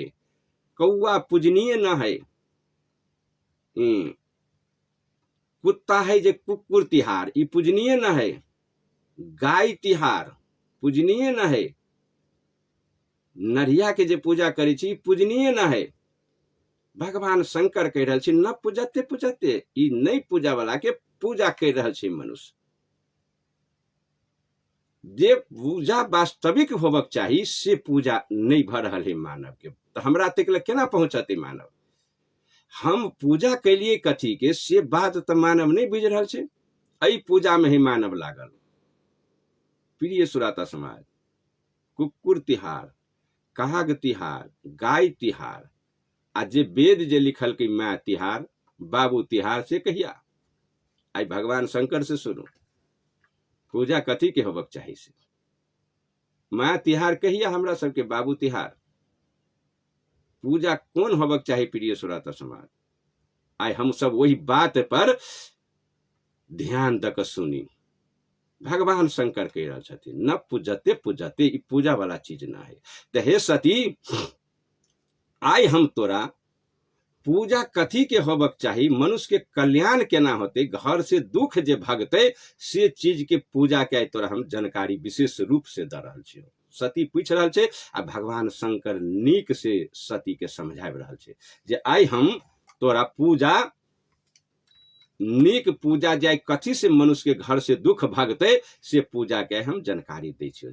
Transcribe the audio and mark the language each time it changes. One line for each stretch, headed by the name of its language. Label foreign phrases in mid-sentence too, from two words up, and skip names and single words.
Maithili: कौआ पूजनीय न है, कुत्ता है जे कुकुर तिहार, ई पूजनीय न है। गाय तिहार पूजनीय न है, नरिया के जे पूजा करे छी पूजनीय न है। भगवान शंकर कह रहल छी न पूजते पूजते, ई नहीं पूजा वाला के पूजा कर रहल छी मनुष्य। जे पूजा वास्तविक होबक चाही से पूजा नहीं भ रहल है मानव के, तो हमरा तक केना पहुंचते मानव। हम पूजा कैलिए कथी के से बात तो मानव नहीं बुझ रहल छै, एहि पूजा में ही मानव लागल। प्रिय श्रोता समाज, कुकुर तिहार, काग तिहार, गाय तिहार, आ जे वेद जे लिखल के माँ तिहार, बाबू तिहार से कहिया। आई भगवान शंकर से सुनो, पूजा कथी के होबक चाही से, माँ तिहार कहिया, हमरा सबके बाबू तिहार। पूजा कौन होबक चाही प्रिय श्रोता समाज। आई हम सब वही बात पर ध्यान दक सुनी। भगवान शंकर कह रहा छथिन न पूजते पूजते, ई पूजा वाला चीज ना है। तो हे सती, आई हम तोरा पूजा कथी के होबक चाही, मनुष्य के कल्याण केना होते, घर से दुख जे भगते, से चीज के पूजा के तोरा हम जानकारी विशेष रूप से द रहल छी। सती पूछ रहल छे आ भगवान शंकर नीक से सती के समझाब रहल छे जे आई हम तोरा पूजा, नीक पूजा जाय कथी से मनुष्य के घर से दुख भगते, से पूजा के हम जानकारी दै छियो।